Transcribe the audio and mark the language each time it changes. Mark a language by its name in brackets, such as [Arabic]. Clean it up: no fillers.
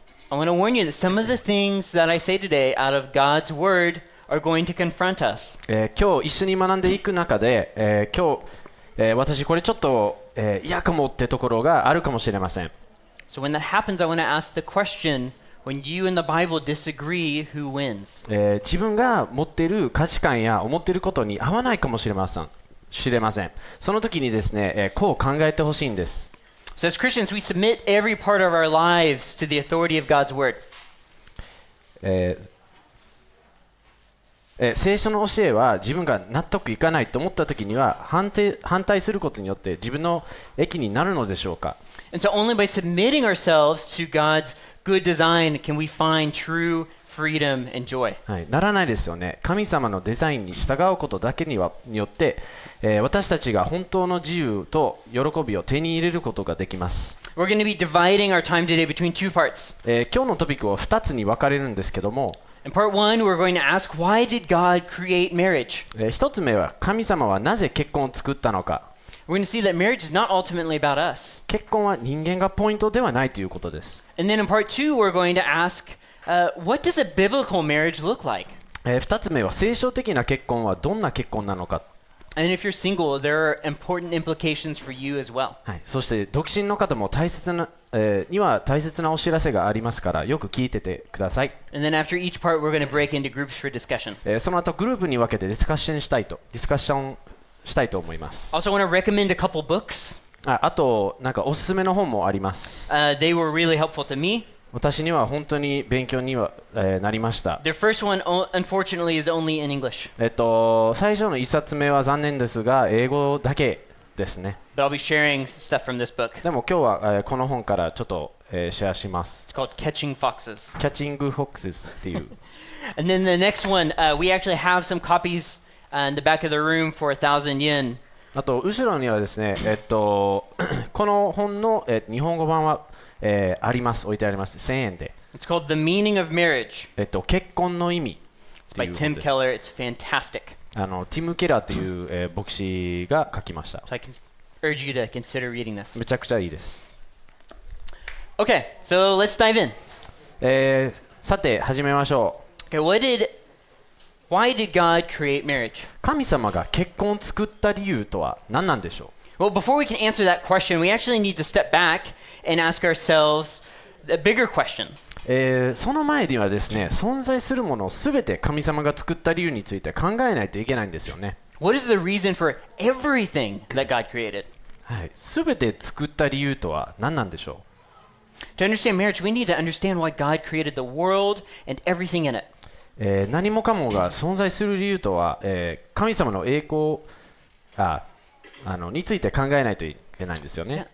[English] I want to warn you that some of the things that I say today out of God's Word are going to confront us. [Japanese] 今日一緒に学んでいく中で、私これちょっと、嫌かもってところがあるかもしれません。 [English] So when that happens, I want to ask the question, when you and the Bible disagree, who wins? [Japanese] 自分が持っている価値観や思っていることに合わないかもしれません。その時にですね、こう考えてほしいんです。 [English] So as Christians, we submit every part of our lives to the authority of God's Word. [Japanese] 聖書の教えは自分が納得いかないと思った時には反対することによって自分の益になるのでしょうか。 [English] And so only by submitting ourselves to God's good design can we find true freedom and joy. [Japanese] はい、ならないですよね。神様のデザインに従うことだけによって、私たちが本当の自由と喜びを手に入れることができます。 [English] We're going to be dividing our time today between two parts. [Japanese] 今日のトピックは2つに分かれるんですけども、 [English] In part one, we're going to ask, why did God create marriage? [Japanese] 1つ目は神様はなぜ結婚を作ったのか。 [English] We're going to see that marriage is not ultimately about us. [Japanese] 結婚は人間がポイントではないということです。 [English] And then in part two, we're going to ask, what does a biblical marriage look like? [Japanese] 2つ目は聖書的な結婚はどんな結婚なのか。 [English] And if you're single, there are important implications for you as well. [Japanese] はい、そして独身の方も大切なお知らせがありますからよく聞いててください。 [English] And then after each part, we're going to break into groups for discussion. [Japanese] その後グループに分けてディスカッションしたいと思います。 [English] Also, I want to recommend a couple books. [Japanese] あとなんかおすすめの本もあります。 [English] They were really helpful to me. [Japanese] 私には本当に勉強には、なりました。 [English] The first one, unfortunately, is only in English. [Japanese] 最初の1冊目は残念ですが英語だけですね。 [English] But I'll be sharing stuff from this book. [Japanese] でも今日は、この本からちょっと、シェアします。 [English] It's called Catching Foxes. [Japanese] Catching Foxes っていう。 [English] And then the next one, we actually have some copies in the back of the room for 1,000 yen. [Japanese] あと後ろにはですね、この本の、日本語版は、置いてあります。 1000円で。 [English] It's called The Meaning of Marriage. [Japanese] 結婚の意味。 [English] It's by Tim Keller. It's fantastic. [Japanese] ティム・ケラーという、牧師が書きました。 [English] So I can urge you to consider reading this. [Japanese] めちゃくちゃいいです。 [English] Okay, so let's dive in. [Japanese] さて始めましょう。 [English] Okay, why did God create marriage? [Japanese] 神様が結婚を作った理由とは何なんでしょう？ [English] Well, before we can answer that question, we actually need to step back and ask ourselves a bigger question. [Japanese] その前にはですね、存在するものをすべて神様が作った理由について考えないといけないんですよね。 [English] What is the reason for everything that God created? [Japanese] はい、すべて作った理由とは何なんでしょう？ [English] To understand marriage, we need to understand why God created the world and everything in it. [Japanese] 何もかもが存在する理由とは、神様の栄光について考えないといけないんですよね。